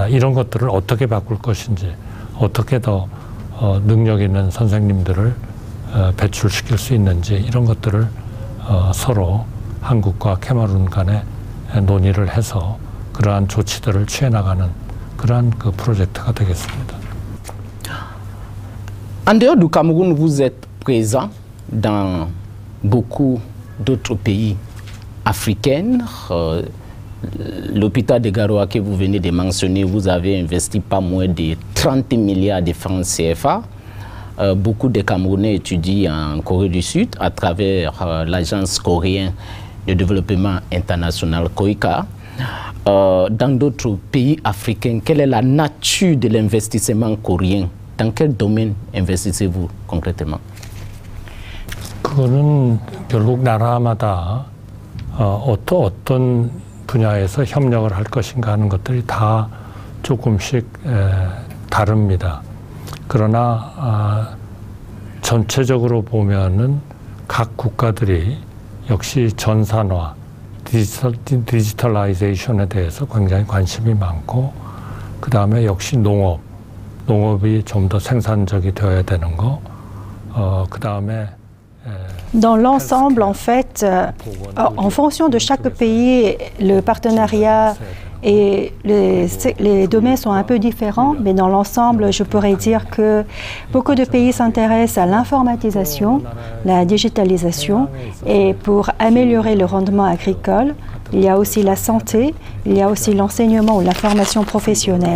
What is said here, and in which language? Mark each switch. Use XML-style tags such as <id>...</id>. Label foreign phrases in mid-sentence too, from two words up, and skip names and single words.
<ko>이런 것들을 어떻게 바꿀 것인지, 어떻게 더 능력 있는 선생님들을 배출시킬 수 있는지 이런 것들을 서로 한국과 캐머룬 간에 논의를 해서 그러한 조치들을 취해 나가는 그러한 그 프로젝트가 되겠습니다.</ko> <fr>En dehors du Cameroun, vous êtes présent dans beaucoup d'autres pays africains. L'hôpital de Garoua que vous venez de mentionner, vous avez investi pas moins de 30 milliards de francs CFA. Beaucoup de Camerounais étudient en Corée du Sud à travers l'agence coréenne de développement international, COICA. Dans d'autres pays africains, quelle est la nature de l'investissement coréen? Dans quel domaine investissez-vous concrètement?</fr> <ko>그거는 결국 나라마다 어떤 분야에서 협력을 할 것인가 하는 것들이 다 조금씩 다릅니다. 그러나 전체적으로 보면은 각 국가들이 역시 전산화, 디지털라이제이션에 대해서 굉장히 관심이 많고, 그 다음에 역시 농업이 좀 더 생산적이 되어야 되는 거, 그 다음에</ko> <fr>Dans l'ensemble, en fait, en fonction de chaque pays, le partenariat et les domaines sont un peu différents, mais dans l'ensemble, je pourrais dire que beaucoup de pays s'intéressent à l'informatisation, la digitalisation, et pour améliorer le rendement agricole, il y a aussi la santé, il y a aussi l'enseignement ou la formation professionnelle.</fr>